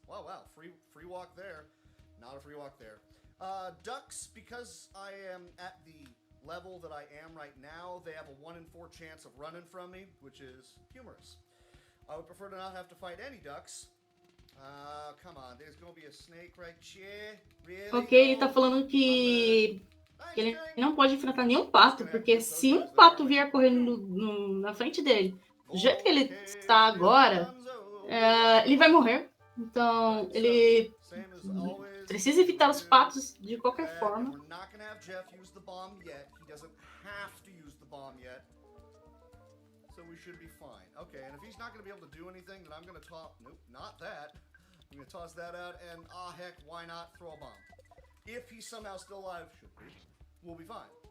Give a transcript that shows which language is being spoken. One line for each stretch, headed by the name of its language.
English: Wow, free walk there. Not a free walk there. Ducks, because I am at the level that I am right now, they have a 1 in 4 chance of running from me, which is humorous. I would prefer to not have to fight any ducks. Come on, there's gonna be a snake right here. Really?
Portuguese: Ok, ele tá falando que ele não pode enfrentar nenhum pato, porque se um pato vier correndo na frente dele, do jeito que ele está agora, ele vai morrer. Então, ele
English: Same as always.
Portuguese: precisa evitar os patos de qualquer forma.
English: We're not gonna have Jeff use the bomb yet. He doesn't have to use the bomb yet. So we should be fine. Okay, and if he's not gonna be able to do anything, then I'm gonna toss. Nope, not that. I'm gonna toss that out, and heck, why not throw a bomb? If he's somehow still alive, should be, we'll be fine.